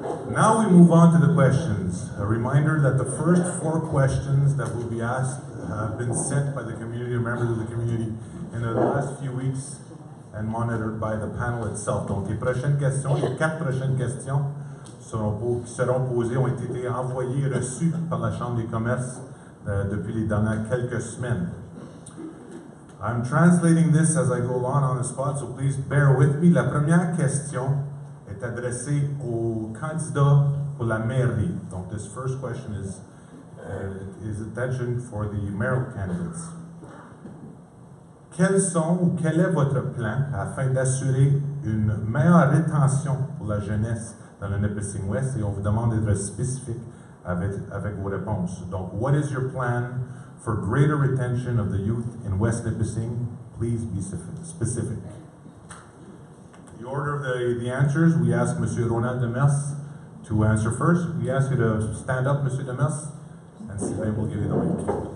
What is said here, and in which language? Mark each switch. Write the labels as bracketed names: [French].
[English] Now we move on to the questions. A reminder that the first 4 questions that will be asked have been sent by the community, members of the community, in the last few weeks and monitored by the panel itself. [French] Donc les prochaines questions, les 4 prochaines questions qui seront posées ont été envoyées et reçues par la Chambre des commerces depuis les dernières quelques semaines. [English] I'm translating this as I go along on the spot, so please bear with me. [French] La première question est adressée aux candidats pour la mairie. [English] Donc this first question is attention for the mayoral candidates. [French] Quels sont ou quel est votre plan afin d'assurer une meilleure rétention pour la jeunesse dans le Nipissing West? Et on vous demande d'être spécifique avec vos réponses. [English] Donc, what is your plan for greater retention of the youth in West Nipissing? Please be specific. The order of the answers, we ask Monsieur Ronald Demers to answer first. We ask you to stand up, Monsieur Demers, and Sylvain will give you the mic.